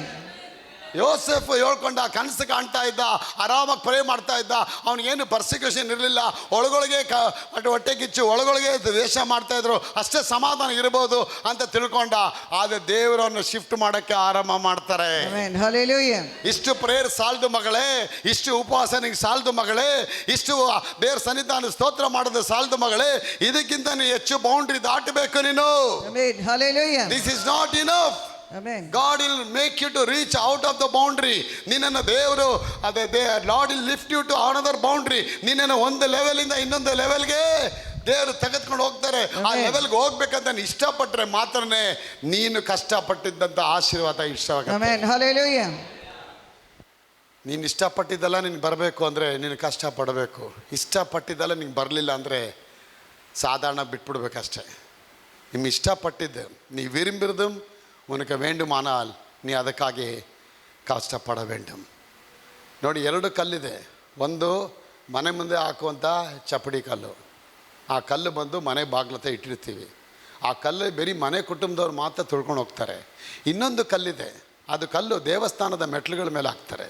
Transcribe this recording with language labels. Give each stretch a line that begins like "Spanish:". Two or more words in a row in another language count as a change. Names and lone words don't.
Kannada: ಯೋಸೆಫ್ ಹೇಳ್ಕೊಂಡ, ಕನಸು ಕಾಣ್ತಾ ಇದ್ದ, ಆರಾಮಾಗಿ ಪ್ರೇ ಮಾಡ್ತಾ ಇದ್ದ, ಅವನಿಗೇನು ಪರ್ಸಿಕ್ಯೂಷನ್ ಇರಲಿಲ್ಲ, ಒಳಗೊಳಗೆ ಹೊಟ್ಟೆ ಕಿಚ್ಚು, ಒಳಗೊಳಗೆ ದ್ವೇಷ ಮಾಡ್ತಾ ಇದ್ರು, ಅಷ್ಟೇ ಸಮಾಧಾನ ಇರ್ಬೋದು ಅಂತ ತಿಳ್ಕೊಂಡ. ಆದರೆ ದೇವರನ್ನು ಶಿಫ್ಟ್ ಮಾಡೋಕ್ಕೆ ಆರಂಭ ಮಾಡ್ತಾರೆ. ಇಷ್ಟು ಪ್ರೇಯರ್ ಸಾಲದು ಮಗಳೇ, ಇಷ್ಟು ಉಪವಾಸನಿಗೆ ಸಾಲದು ಮಗಳೇ, ಇಷ್ಟು ದೇವ್ರ ಸನ್ನಿಧಾನ ಸ್ತೋತ್ರ ಮಾಡೋದು ಸಾಲದು ಮಗಳೇ, ಇದಕ್ಕಿಂತ ಹೆಚ್ಚು ಬೌಂಡ್ರಿ ದಾಟಬೇಕು ನೀನು.
English: This is not enough. God will make you to reach out of the boundary.
Kannada: ನಿನ್ನನ್ನು ದೇವರು
English: Lord will lift you to another boundary.
Kannada: ನಿನ್ನನ್ನು ಒಂದು ಲೆವೆಲಿಂದ ಇನ್ನೊಂದು ಲೆವೆಲ್ಗೆ ದೇವರು ತೆಗೆದುಕೊಂಡು ಹೋಗ್ತಾರೆ. ಆ ಲೆವೆಲ್ಗೆ ಹೋಗ್ಬೇಕಂತ ನೀನು ಇಷ್ಟಪಟ್ಟರೆ ಮಾತ್ರನೇ ನೀನು ಕಷ್ಟಪಟ್ಟಿದ್ದಂಥ ಆಶೀರ್ವಾದ ಇಷ್ಟವಾಗುತ್ತೆ. ನೀನು ಇಷ್ಟಪಟ್ಟಿದ್ದೆಲ್ಲ ನೀನು ಬರಬೇಕು ಅಂದರೆ ನೀನು ಕಷ್ಟಪಡಬೇಕು. ಇಷ್ಟಪಟ್ಟಿದ್ದೆಲ್ಲ ನಿಂಗೆ ಬರಲಿಲ್ಲ ಅಂದರೆ ಸಾಧಾರಣ ಬಿಟ್ಬಿಡ್ಬೇಕಷ್ಟೆ. ನಿಮ್ಗೆ ಇಷ್ಟಪಟ್ಟಿದ್ದು
Tamil: நீ விரும்புறது உனக்கு வேண்டுமானால் நீ
Kannada: ಅದಕ್ಕಾಗಿ ಕಷ್ಟಪಡ
Tamil: வேண்டும்.
Kannada: ನೋಡಿ, 2 ಕಲ್ಲಿದೆ. ಒಂದು ಮನೆ ಮುಂದೆ ಹಾಕುವಂಥ ಚಪ್ಪಡಿ ಕಲ್ಲು, ಆ ಕಲ್ಲು ಬಂದು ಮನೆ ಬಾಗ್ಲತೆ ಇಟ್ಟಿರ್ತೀವಿ. ಆ ಕಲ್ಲು ಬರೀ ಮನೆ ಕುಟುಂಬದವ್ರು ಮಾತ್ರ ತುಳ್ಕೊಂಡು ಹೋಗ್ತಾರೆ. ಇನ್ನೊಂದು ಕಲ್ಲಿದೆ, ಅದು ಕಲ್ಲು ದೇವಸ್ಥಾನದ ಮೆಟ್ಲುಗಳ ಮೇಲೆ ಹಾಕ್ತಾರೆ.